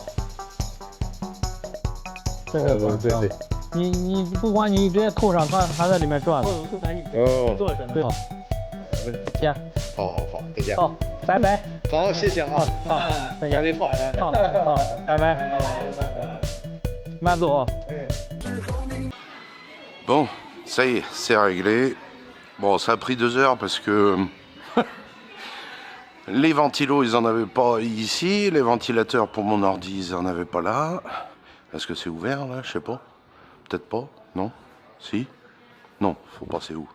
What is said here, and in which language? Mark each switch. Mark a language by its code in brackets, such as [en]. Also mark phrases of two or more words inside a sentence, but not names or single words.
[zh] 这个对。你不关机，直接扣上，它还在里面转呢。哦。对。好。见。好，再见。好，拜拜。好，谢谢啊。好，再见。赶紧放。好，拜拜。慢走。 [fr] Bon, ça y est, c'est réglé. Bon, ça a pris 2 heures parce que les ventilos, ils en avaient pas ici. Les ventilateurs pour mon ordi, ils en avaient pas là. Est-ce que c'est ouvert là? Je sais pas. Peut-être pas. Non? Si? Non, faut passer où?